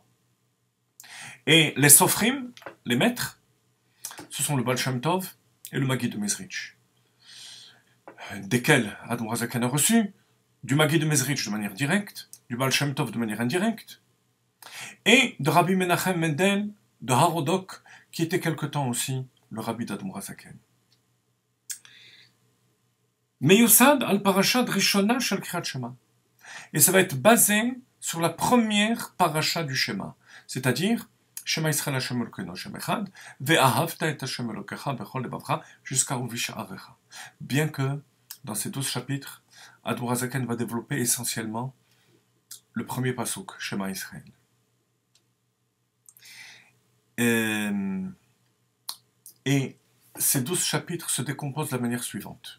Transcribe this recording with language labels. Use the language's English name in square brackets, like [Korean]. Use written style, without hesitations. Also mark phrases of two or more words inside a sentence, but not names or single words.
[French] Et les Sofrim, les maîtres, ce sont le Baal Shem Tov et le Maggid de Mezrich, desquels Admor HaZaken a reçu du Maggid de Mezrich de manière directe, du Baal Shem Tov de manière indirecte, et de Rabbi Menachem Mendel de Harodok, qui était quelque temps aussi le Rabbi d'Admor HaZaken. [Hebrew] מיוסד על פרשת ראשונה של קריאת שמע. [French] Et ça va être basé sur la première paracha du Shema, c'est-à-dire [Hebrew] שמע ישראל ה' אלוהינו ה' אחד, ואהבת את ה' אלוהיך בכל לבבך [French] jusqu'à Uvisha'arecha. Bien que dans ces 12 chapitres, Admor HaZaken va développer essentiellement le premier pasuk, [Hebrew] שמע ישראל. [French] Et ces 12 chapitres se décomposent de la manière suivante.